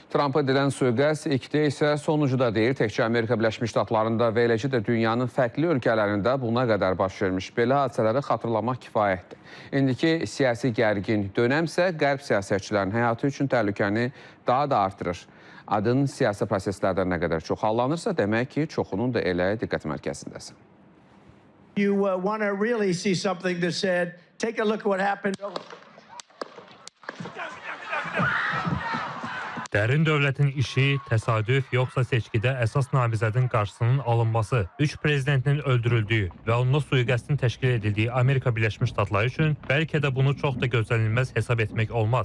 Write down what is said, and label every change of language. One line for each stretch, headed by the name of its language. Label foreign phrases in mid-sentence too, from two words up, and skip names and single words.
Azerbaijani: Trampa edilən sui-qəsd ilkdə isə sonuncuda deyil. Təkcə Amerika Birləşmiş Ştatlarında və eləcə də dünyanın fərqli ölkələrində buna qədər baş vermiş belə hadisələri xatırlamaq kifayətdir. İndiki siyasi gərgin dönəmsə qərb siyasətçilərinin həyatı üçün təhlükəni daha da artırır. Adın siyasi proseslərdə nə qədər çoxallanırsa, demək ki, çoxunun da elə diqqət mərkəzindəsin.
English: You want to really see something that said, take a look at what happened.
Azerbaijani: Dərin dövlətin işi, təsadüf, yoxsa seçkidə əsas namizədin qarşısının alınması, 3 prezidentinin öldürüldüyü və onunla sui-qəsdin təşkil edildiyi Amerika Birləşmiş Ştatları üçün bəlkə də bunu çox da gözlənilməz hesab etmək olmaz.